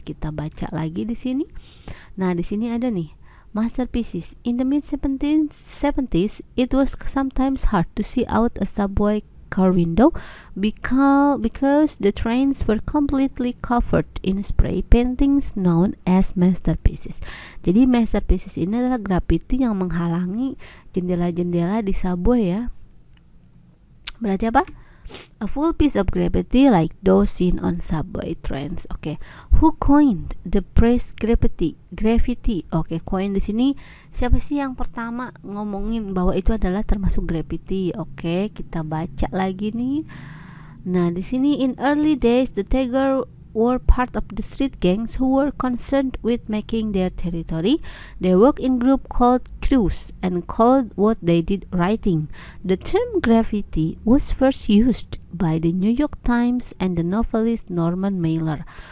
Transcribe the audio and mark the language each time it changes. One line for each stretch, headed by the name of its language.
Indonesian: Kita baca lagi di sini. Nah, di sini ada nih masterpieces.
English: In the mid 70s, it was sometimes hard to see out a subway car window because the trains were completely covered in spray paintings known as masterpieces.
Indonesian: Jadi masterpieces ini adalah graffiti yang menghalangi jendela-jendela di subway ya. Berarti apa?
English: A full piece of graffiti like those seen on subway trains. Oke. Who coined the phrase graffiti?
Indonesian: Oke, coin di sini siapa sih yang pertama ngomongin bahwa itu adalah termasuk graffiti? Oke, kita baca lagi nih. Nah, di sini
English: in early days the Tiger were part of the street gangs who were concerned with making their territory. They worked in group called crews and called what they did writing. The term graffiti was first used by the New York Times and the novelist Norman Mailer.